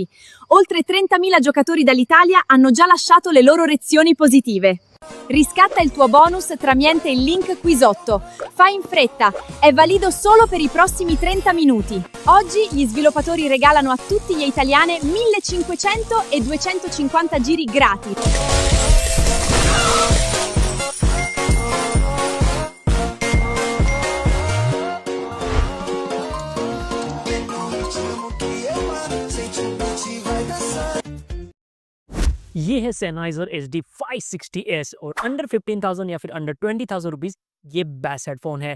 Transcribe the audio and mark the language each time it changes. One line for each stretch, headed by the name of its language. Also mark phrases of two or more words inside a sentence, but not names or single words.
Italian: Oltre 30.000 giocatori dall'Italia hanno già lasciato le loro reazioni positive. Riscatta il tuo bonus tramite il link qui sotto. Fai in fretta, è valido solo per i prossimi 30 minuti. Oggi gli sviluppatori regalano a tutti gli italiani 1500 e 250 giri gratis.
Hindi: ये है Sennheiser HD 560S और अंडर 15,000 या फिर
English: under 20,000 rupees
Hindi: ये
English: best headphone
Hindi: है।